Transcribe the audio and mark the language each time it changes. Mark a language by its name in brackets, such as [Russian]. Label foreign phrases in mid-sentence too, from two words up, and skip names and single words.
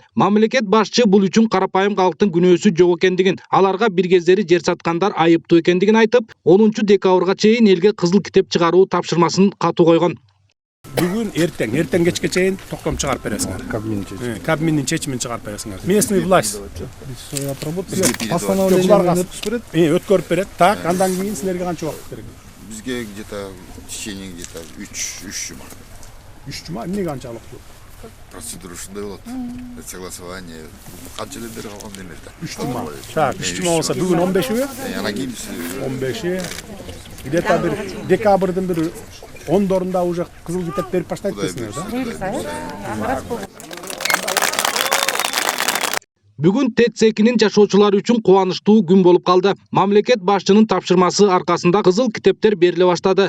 [Kyrgyz] Мамлекет башчы бул үчүн карапайым калктын күнөөсү жок экендигин, аларга бир кездери жер саткандар айыптуу экендигин айтып, 10 декабрга чейин элге кызыл китеп чыгаруу тапшырмасын катуу койгон. Бүгүн эртең кечке чейин токтом чыгарып бересиңер. Кабинеттин чечимин чыгарып бересиңер. [Russian] Местный власть [Kyrgyz] өткөрүп берет. Так, андан кийин силерге канча убакыт керек? Бизге [Russian] где-то в течение где-то [Kyrgyz] 3 жума. 3 жума эмне канчалык? Процедура ушундай болот. Согласование канча эле бери калган демекте. 3 жума. Так, 3 жума болсо бүгүн 15-бү? Анан кийин 15-и. Где-то бир декабрдын бир 10-дорунда уже кызыл китеп берип баштайт дейсиңер, да? Бүгүн ТЭЦ-nin жашоочулары үчүн кубанычтуу күн болуп калды. Мамлекет башчынын тапшырмасы аркасында кызыл китептер бериле баштады.